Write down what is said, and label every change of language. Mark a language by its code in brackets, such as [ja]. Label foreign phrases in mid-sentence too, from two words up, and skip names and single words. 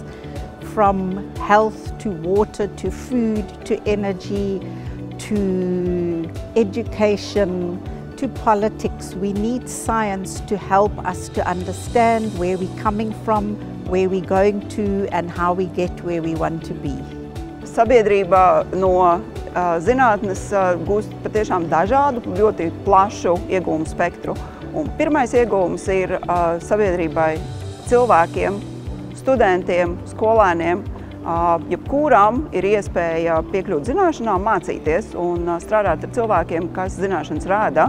[en] From health to water to food to energy to education to politics, we need science to help us to understand where we're coming from, where we're going to, and how we get where we want to be. [lv] Sabiedrība no zinātnes gūst patiešām dažādu, ļoti plašu iegūmu spektru. Un pirmais iegūms ir sabiedrībai, cilvēkiem, studentiem, skolēniem, jebkuram ir iespēja piekļūt zināšanām, mācīties un strādāt ar cilvēkiem, kas zināšanas rāda.